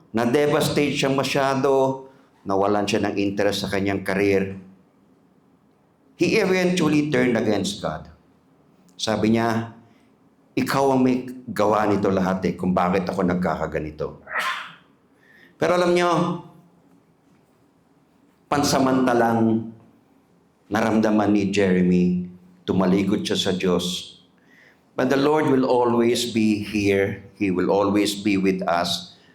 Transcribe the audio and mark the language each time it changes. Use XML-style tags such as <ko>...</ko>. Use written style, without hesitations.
<tl>Na-devastate siya masyado, nawalan siya ng interest sa kanyang career.</tl> <en>He eventually turned against God.</en> <tl>Sabi niya, ikaw ang may gawa nito lahat kung bakit ako nagkakaganito. Pero alam niyo, pansamantalang naramdaman ni Jeremy, tumalikod siya sa Diyos.</tl> <en>But the Lord will always be here. He will always be with us.</en>